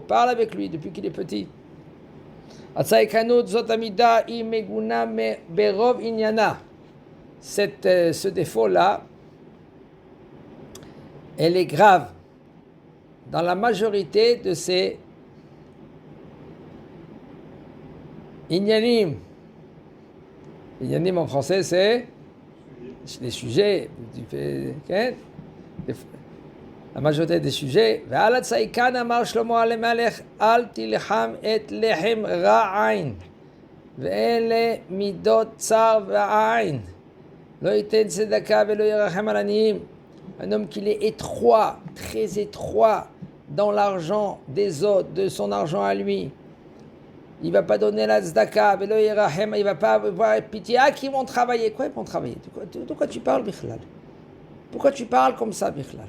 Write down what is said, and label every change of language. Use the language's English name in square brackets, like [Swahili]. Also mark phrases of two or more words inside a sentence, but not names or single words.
[French] Parle avec lui depuis qu'il est petit. Ce défaut-là, elle est grave dans la majorité de ces inyanim. Inyanim en français, c'est les sujets. La majorité des sujets. [Hebrew] ועל הצעיקן אמר שלמה למלך אל תלחם את לחם רע עין ואלה מידות צער ועין לא ייתן צדקה ולא ירחם על עניים. [French] Un homme qui est étroit, très étroit dans l'argent des autres, de son argent à lui. Il ne va pas donner la tzedaka, il ne va pas avoir pitié. Ah, qui vont travailler? Quoi, ils vont travailler? De quoi tu parles, Bichlal? Pourquoi tu parles comme ça, Bichlal?